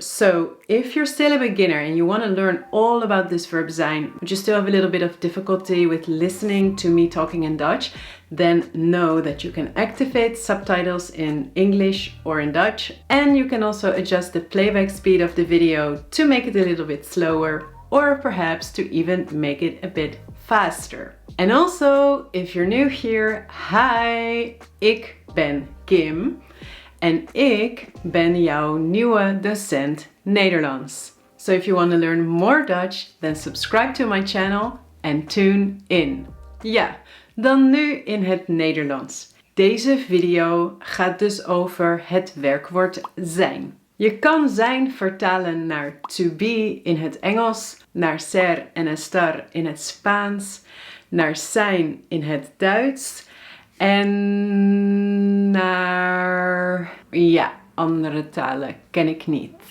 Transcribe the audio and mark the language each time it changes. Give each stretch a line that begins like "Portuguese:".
English: So if you're still a beginner and you want to learn all about this verb zijn, but you still have a little bit of difficulty with listening to me talking in Dutch, then know that you can activate subtitles in English or in Dutch. And you can also adjust the playback speed of the video to make it a little bit slower, or perhaps to even make it a bit faster. And also, if you're new here,
Dutch: hi, ik ben Kim en ik ben jouw nieuwe docent Nederlands.
English: So if you want to learn more Dutch, then subscribe to my channel and tune in.
Dutch: Ja, dan nu in het Nederlands. Deze video gaat dus over het werkwoord zijn. Je kan zijn vertalen naar to be in het Engels, naar ser en estar in het Spaans, naar zijn in het Duits en naar, andere talen ken ik niet.